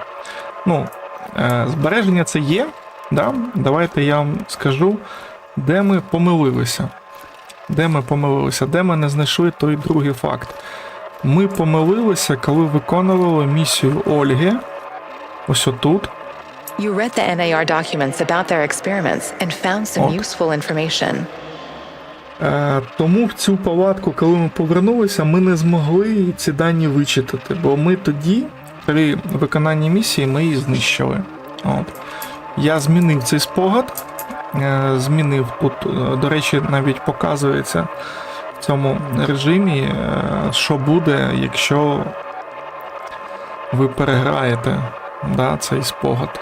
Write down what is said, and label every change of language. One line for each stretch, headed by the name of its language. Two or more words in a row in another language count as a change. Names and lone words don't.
Ukrainian: Ну, збереження це є, да? Давайте я вам скажу, де ми помилилися. Де ми не знайшли той другий факт. Ми помилилися, коли виконували місію Ольги. Ось отут.
English: You read the NAR documents about their experiments and found some useful information.
Ukrainian: Тому в цю палатку, коли ми повернулися, ми не змогли ці дані вичитати, бо ми тоді, при виконанні місії, ми її знищили. От. Я змінив цей спогад. Змінив тут, до речі, навіть показується в цьому режимі, що буде, якщо ви переграєте, да, цей спогад.